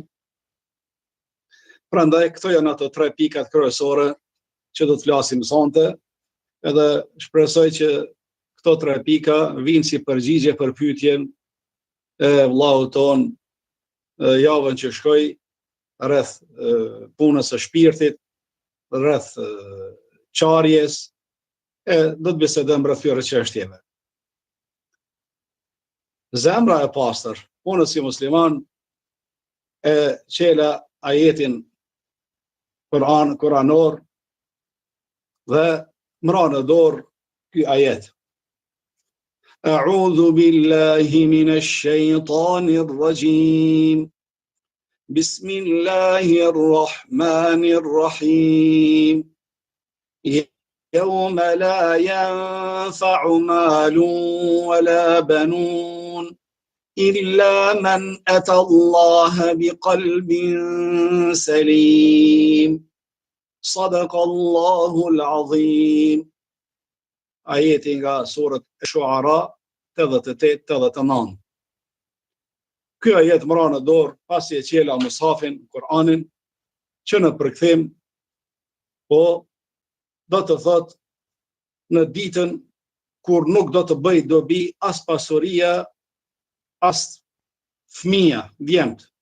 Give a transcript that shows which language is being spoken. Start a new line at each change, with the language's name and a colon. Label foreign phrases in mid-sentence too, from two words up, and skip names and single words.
Albanian: Prandaj këto janë ato 3 pikat kryesore që do të flasim sonte, edhe shpresoj që këto 3 pika vinë si përgjigje për pyetjen e vllaut ton javën që shkoi rreth punës së shpirtit, rreth qarjes, do të bisedojmë rreth këtyre çështjeve. Zemra e pastër, unë si musliman e qela ajetin kuranor dhe mra në dorë ky ajet.
Arabic: أعوذ بالله من الشيطان الرجيم. بسم الله الرحمن الرحيم. يوم لا ينفع مال ولا بنون إلا من أتى الله بقلب سليم صدق الله العظيم.
Albanian: Ajeti nga surët e Shuara 88-89. Ky ajet mra në dorë pasi e qela mushafin, Kur'anin, që në përkthim po do të thot në ditën kur nuk do të bëj dobi as pasuria, as fëmija, djemt.